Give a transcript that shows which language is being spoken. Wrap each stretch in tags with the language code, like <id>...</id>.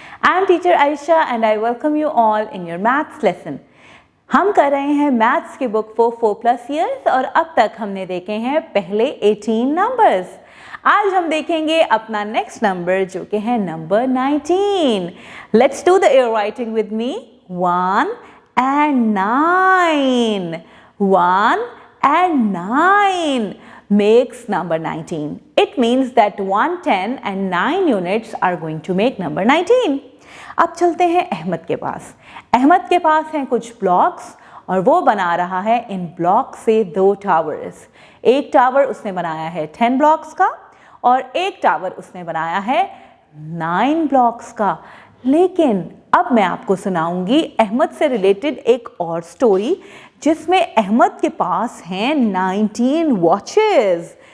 <en>I am teacher Aisha and I welcome you all in your maths lesson.</en> <hi>हम कर रहे हैं maths की बुक फॉर 4+ ईयर्स और अब तक हमने देखे हैं पहले 18 नंबर्स. आज हम देखेंगे अपना नेक्स्ट नंबर जो कि है number 19.</hi> <en>Let's do the air writing with me. 1 and 9. 1 and 9 makes number 19. It means that 1, 10 and 9 units are going to make number 19.</en> <hi>अब चलते हैं अहमद के पास. अहमद के पास हैं कुछ ब्लॉक्स और वो बना रहा है इन ब्लॉक से 2 टावर्स. एक टावर उसने बनाया है 10 ब्लॉक्स का और एक टावर उसने बनाया है 9 ब्लॉक्स का. लेकिन अब मैं आपको सुनाऊंगी अहमद से रिलेटेड एक और स्टोरी जिसमें अहमद के पास हैं 19 वॉचेस.</hi>